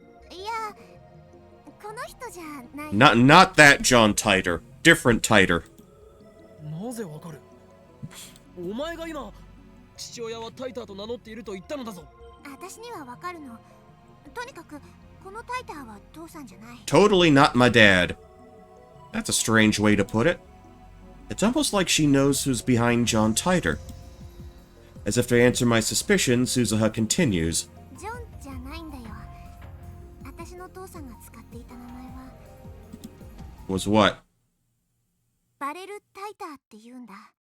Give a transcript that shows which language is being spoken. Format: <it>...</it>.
<ja>いや、この人じゃない。</ja> <en>Not that John Titer. Different Titer.</en> <ja>なぜわかる？お前が今父親はタイターと名乗っていると言ったのだぞ。私にはわかるの。とにかくこのタイターは父さんじゃない。</ja> <en>Totally not my dad. That's a strange way to put it. It's almost like she knows who's behind John Titer. As if to answer my suspicion, Suzuha continues.</en> <ja>ジョンじゃないんだよ。私の父さんが使っていた名前は</ja> <en>Was what?</en> <ja>バレルタイターって言うんだ。</ja>